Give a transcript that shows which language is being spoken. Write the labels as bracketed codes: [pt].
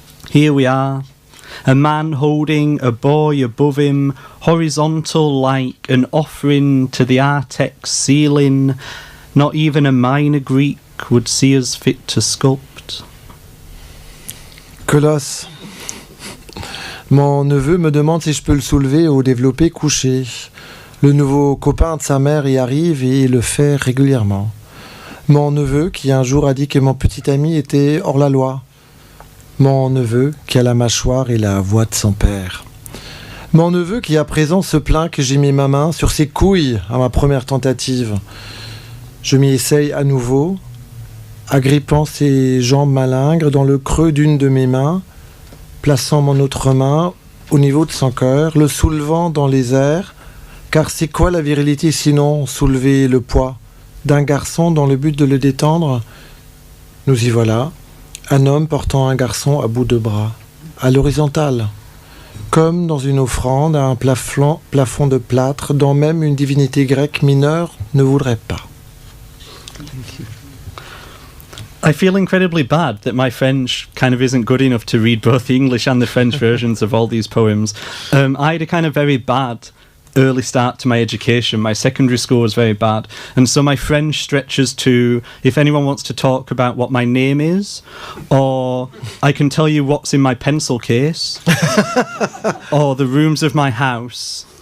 [en] Here we are, a man holding a boy above him, horizontal like an offering to the Artex ceiling. Not even a minor Greek would see us fit to sculpt. [fr] Colosse. Mon neveu me demande si je peux le soulever au développé couché. Le nouveau copain de sa mère y arrive et le fait régulièrement. Mon neveu qui un jour a dit que mon petit ami était hors la loi. Mon neveu qui a la mâchoire et la voix de son père. Mon neveu qui à présent se plaint que j'ai mis ma main sur ses couilles à ma première tentative. Je m'y essaye à nouveau, agrippant ses jambes malingres dans le creux d'une de mes mains, plaçant mon autre main au niveau de son cœur, le soulevant dans les airs, car c'est quoi la virilité sinon soulever le poids d'un garçon dans le but de le détendre? Nous y voilà, un homme portant un garçon à bout de bras, à l'horizontale, comme dans une offrande à un plafond de plâtre dont même une divinité grecque mineure ne voudrait pas. [en] I feel incredibly bad that my French kind of isn't good enough to read both the English and the French versions of all these poems. I had a kind of very bad early start to my education. My secondary school was very bad. And so my French stretches to, if anyone wants to talk about what my name is, or I can tell you what's in my pencil case, or the rooms of my house.